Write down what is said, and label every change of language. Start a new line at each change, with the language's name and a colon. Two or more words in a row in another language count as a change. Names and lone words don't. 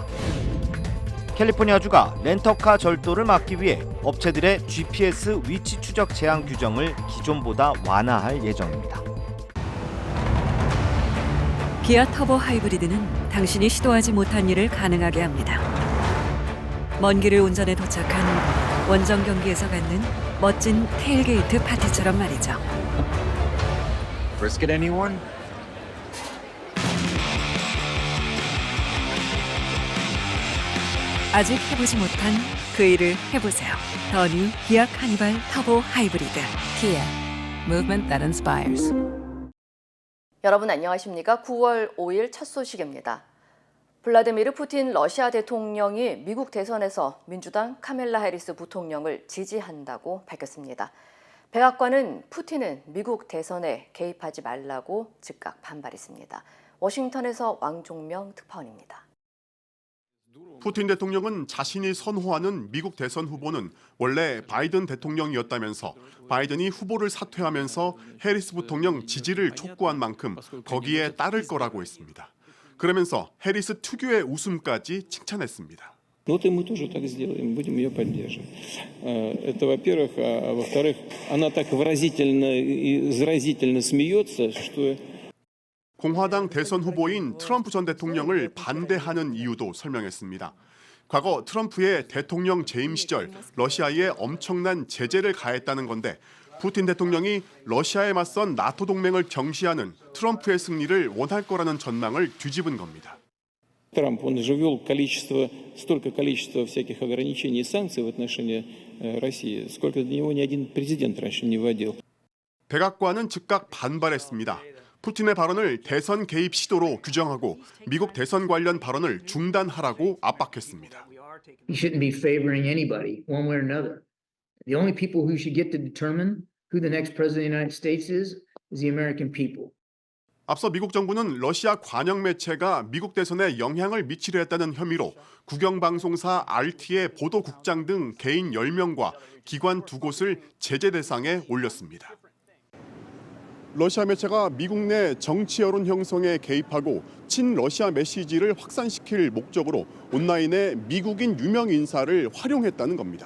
Korean: 캘리포니아주가 렌터카 절도를 막기 위해 업체들의 GPS 위치 추적 제한 규정을 기존보다 완화할 예정입니다. 기아 터보 하이브리드는 당신이 시도하지 못한 일을 가능하게 합니다. 먼 길을 운전해 도착한 원정 경기에서 갖는 멋진 테일게이트 파티처럼 말이죠.
English: Brisket anyone?
Korean: 아직 해보지 못한 그 일을 해보세요. 더 뉴 기아 카니발 터보 하이브리드.
English: Kia. Movement that inspires.
Korean: 여러분 안녕하십니까? 9월 5일 첫 소식입니다. 블라디미르 푸틴 러시아 대통령이 미국 대선에서 민주당 카멜라 해리스 부통령을 지지한다고 밝혔습니다. 백악관은 푸틴은 미국 대선에 개입하지 말라고 즉각 반발했습니다. 워싱턴에서 왕종명 특파원입니다. 푸틴 대통령은 자신이 선호하는 미국 대선 후보는 원래 바이든 대통령이었다면서 바이든이 후보를 사퇴하면서 해리스 부통령 지지를 촉구한 만큼 거기에 따를 거라고 했습니다. 그러면서 해리스 특유의 웃음까지 칭찬했습니다.
Russian: Вот и мы тоже так сделаем, будем ее поддерживать. Это, во-первых. А во-вторых, она так выразительно и заразительно смеется, что...
Korean: 공화당 대선 후보인 트럼프 전 대통령을 반대하는 이유도 설명했습니다. 과거 트럼프의 대통령 재임 시절 러시아에 엄청난 제재를 가했다는 건데 푸틴 대통령이 러시아에 맞선 나토 동맹을 경시하는 트럼프의 승리를 원할 거라는 전망을 뒤집은 겁니다.
Russian: Трамп, он же ввел столько количества всяких ограничений и санкций в отношении России, сколько для него ни один президент раньше не вводил.
Korean: 백악관은 즉각 반발했습니다. 푸틴의 발언을 대선 개입 시도로 규정하고 미국 대선 관련 발언을 중단하라고 압박했습니다.
English: He shouldn't be favoring anybody, one way or another. The only people who should get to determine who the next president of the United States is the American people.
Korean: 앞서 미국 정부는 러시아 관영 매체가 미국 대선에 영향을 미치려 했다는 혐의로 국영방송사 RT의 보도국장 등 개인 10명과 기관 2곳을 제재 대상에 올렸습니다. 러시아 매체가 미국 내 정치 여론 형성에 개입하고 친러시아 메시지를 확산시킬 목적으로 온라인에 미국인 유명 인사를 활용했다는 겁니다.